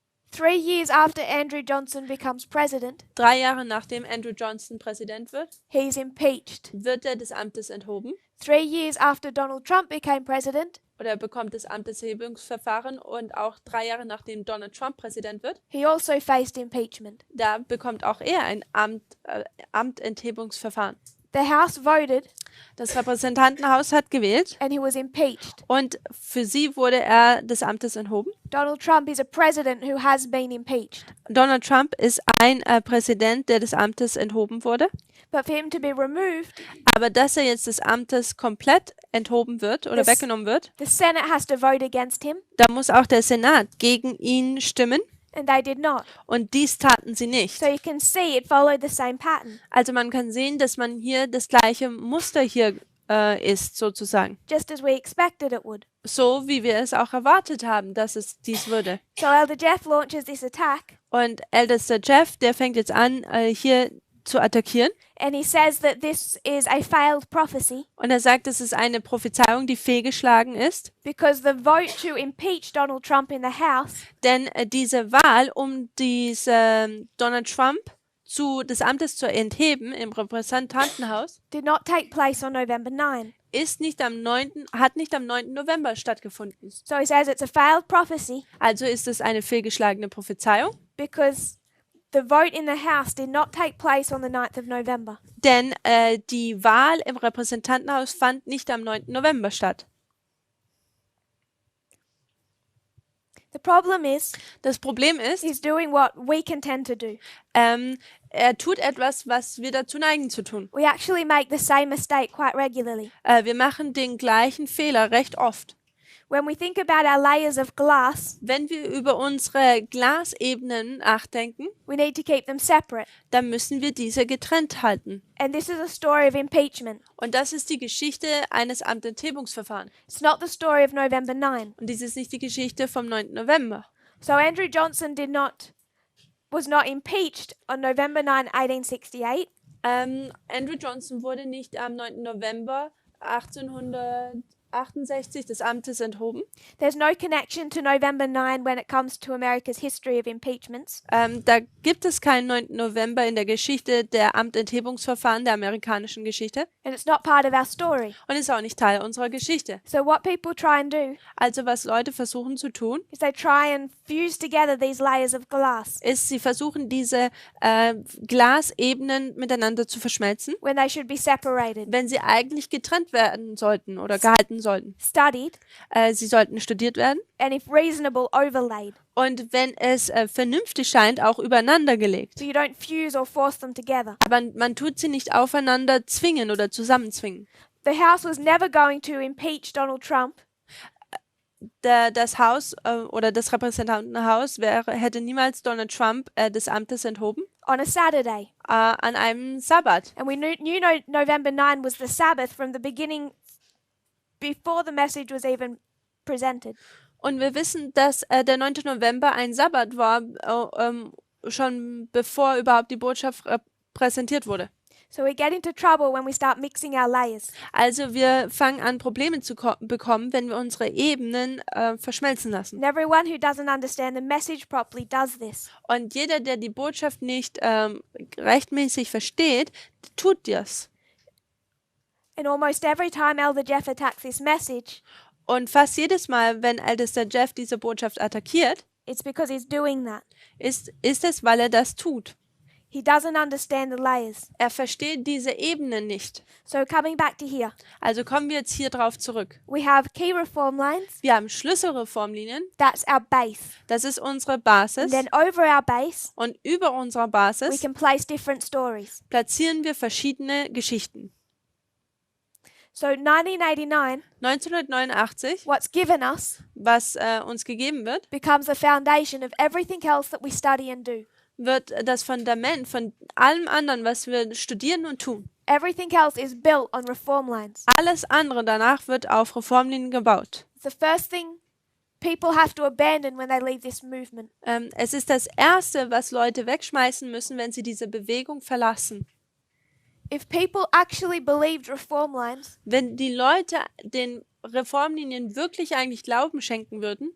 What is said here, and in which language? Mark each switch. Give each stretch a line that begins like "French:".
English: 3 years after Andrew Johnson becomes president,
German: 3 Jahre nachdem Andrew Johnson Präsident wird,
English: he's impeached.
German: wird er des Amtes enthoben
English: 3 years after Donald Trump became president,
German: oder er bekommt das Amtsenthebungsverfahren und auch 3 Jahre nachdem Donald Trump Präsident wird,
English: he also faced impeachment.
German: da bekommt auch er ein Amtenthebungsverfahren.
English: The House voted
German: Das Repräsentantenhaus hat gewählt
English: and he was impeached.
German: und für sie wurde er des Amtes enthoben.
English: Donald Trump is a president who has been impeached.
German: Donald Trump ist ein Präsident, der des Amtes enthoben wurde.
English: But for him to be removed,
German: Aber dass er jetzt des Amtes komplett enthoben wird oder weggenommen wird,
English: the Senate has to vote against him,
German: da muss auch der Senat gegen ihn stimmen
English: and they did not.
German: und dies taten sie nicht.
English: So you can see it followed the same pattern.
German: Also man kann sehen, dass man hier das gleiche Muster hier ist, sozusagen.
English: just as we expected it would.
German: So, wie wir es auch erwartet haben, dass es dies würde.
English: So Elder Jeff launches this attack,
German: Und ältester Jeff, der fängt jetzt an, hier zu attackieren.
English: and he says that this is a failed prophecy
German: Und er sagt, es ist eine Prophezeiung, die fehlgeschlagen ist.
English: because the vote to impeach Donald Trump in the House
German: Denn diese Wahl, um Donald Trump des Amtes zu entheben im Repräsentantenhaus,
English: did not take place on November 9.
German: hat nicht am 9. November stattgefunden.
English: So he says it's a failed prophecy
German: Also ist es eine fehlgeschlagene Prophezeiung,
English: because the vote in the House did not take place on the 9th of November.
German: denn die Wahl im Repräsentantenhaus fand nicht am 9. November statt.
English: The problem is
German: Das Problem ist,
English: he's doing what we can tend to do.
German: er tut etwas, was wir dazu neigen zu tun.
English: We actually make the same mistake quite regularly.
German: Wir machen den gleichen Fehler recht oft.
English: When we think about our layers of glass,
German: Wenn wir über unsere Glasebenen nachdenken,
English: we need to keep them separate.
German: dann müssen wir diese getrennt halten.
English: And this is a story of impeachment.
German: Und das ist die Geschichte eines Amtenthebungsverfahrens.
English: It's not the story of November 9.
German: Und dies ist nicht die Geschichte vom 9. November.
English: So Andrew Johnson was not impeached on November 9, 1868.
German: Andrew Johnson wurde nicht am 9. November 1868 des Amtes enthoben.
English: There's no connection to November 9 when it comes to America's history of impeachments.
German: Da gibt es keinen 9. November in der Geschichte der Amtenthebungsverfahren der amerikanischen Geschichte
English: And it's not part of our story.
German: und ist auch nicht Teil unserer Geschichte.
English: So what people try and do
German: Also was Leute versuchen zu tun,
English: is they try and fuse together these layers of glass
German: ist, sie versuchen diese Glasebenen miteinander zu verschmelzen,
English: when they should be separated,
German: wenn sie eigentlich getrennt werden sollten oder gehalten sollten.
English: studied,
German: Sie sollten studiert werden
English: and if reasonable, overlaid.
German: und wenn es vernünftig scheint, auch übereinander gelegt.
English: So you don't fuse or force them together.
German: Aber man tut sie nicht aufeinander zwingen oder zusammenzwingen.
English: The House was never going to impeach Donald Trump
German: Das Haus oder das Repräsentantenhaus hätte niemals Donald Trump des Amtes enthoben
English: on a Saturday.
German: an einem Sabbat.
English: And we knew November 9 was the Sabbath from the beginning, before the message was even presented.
German: Und wir wissen, dass der 9. November ein Sabbat war, schon bevor überhaupt die Botschaft präsentiert wurde.
English: So we get into trouble when we start mixing our layers.
German: Also wir fangen an, Probleme zu bekommen, wenn wir unsere Ebenen verschmelzen lassen.
English: And everyone who doesn't understand the message properly does this.
German: Und jeder, der die Botschaft nicht rechtmäßig versteht, tut das.
English: And almost every time Elder Jeff attacks this message,
German: Und fast jedes Mal, wenn ältester Jeff diese Botschaft attackiert,
English: it's because he's doing that.
German: ist es, weil er das tut.
English: He doesn't understand the layers.
German: Er versteht diese Ebene nicht.
English: So coming back to here,
German: Also kommen wir jetzt hier drauf zurück.
English: we have key reform lines.
German: Wir haben Schlüsselreformlinien,
English: That's our base.
German: das ist unsere
English: And
German: Basis.
English: then over our base,
German: Und über unserer
English: we
German: Basis
English: can place different stories.
German: platzieren wir verschiedene Geschichten.
English: So 1989,
German: 1989,
English: what's given us
German: was uns gegeben wird,
English: becomes the foundation of everything else that we study and do.
German: wird das Fundament von allem anderen, was wir studieren und tun.
English: Everything else is built on reform lines.
German: Alles andere danach wird auf Reformlinien gebaut.
English: It's the first thing people have to abandon when they leave this movement.
German: Es ist das Erste, was Leute wegschmeißen müssen, wenn sie diese Bewegung verlassen.
English: If people actually believed reform lines,
German: Wenn die Leute den Reformlinien wirklich eigentlich Glauben schenken würden,